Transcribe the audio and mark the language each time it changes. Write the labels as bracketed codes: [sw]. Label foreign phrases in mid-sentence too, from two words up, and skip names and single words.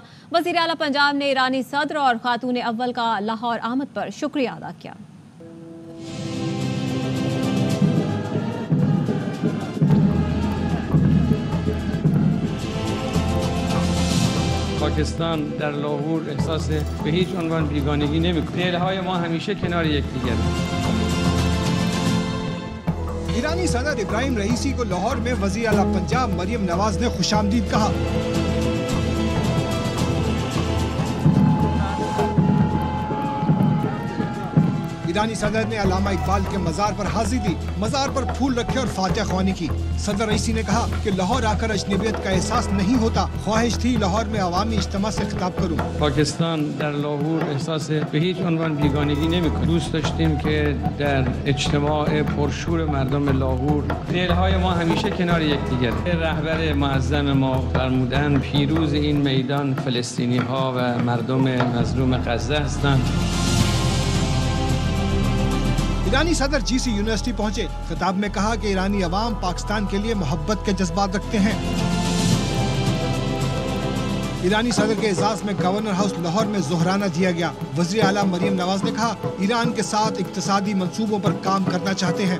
[ur] وزیر اعلیٰ پنجاب نے ایرانی صدر اور خاتون اول کا لاہور آمد پر شکریہ ادا کیا. [fa] पाकिस्तान در لاهور احساس به هیچ عنوان بیگانگی نمی‌کند. دلهای ما همیشه کنار یکدیگر است. [ur] ایرانی صدر ابراہیم رئیسی کو لاہور میں وزیر اعلیٰ پنجاب مریم نواز نے خوش آمدید کہا. ایرانی صدر نے علامہ اقبال کے مزار پر حاضری دی، مزار پر پھول رکھے اور فاتحہ خوانی کی. صدر رئیسی نے کہا کہ لاہور آ کر اجنبیت کا احساس نہیں ہوتا، خواہش تھی لاہور میں عوامی اجتماع سے خطاب کروں. [fa] पाकिस्तान در لاهور احساس به هیچ عنوان بیگانگی نمی‌کند. دوست داشتیم که در اجتماع پرشور مردم لاهور دلهای ما همیشه کنار یکدیگر است. رهبر معظم ما فرمودند پیروز این میدان فلسطینی‌ها و مردم مظلوم غزه هستند. [ur] ایرانی صدر GC یونیورسٹی پہنچے. خطاب میں کہا کہ ایرانی عوام پاکستان کے لیے محبت کے جذبات رکھتے ہیں. ایرانی صدر کے اعزاز میں گورنر ہاؤس لاہور میں ظہرانہ دیا گیا. وزیر اعلیٰ مریم نواز نے کہا، ایران کے ساتھ اقتصادی منصوبوں پر کام کرنا چاہتے ہیں.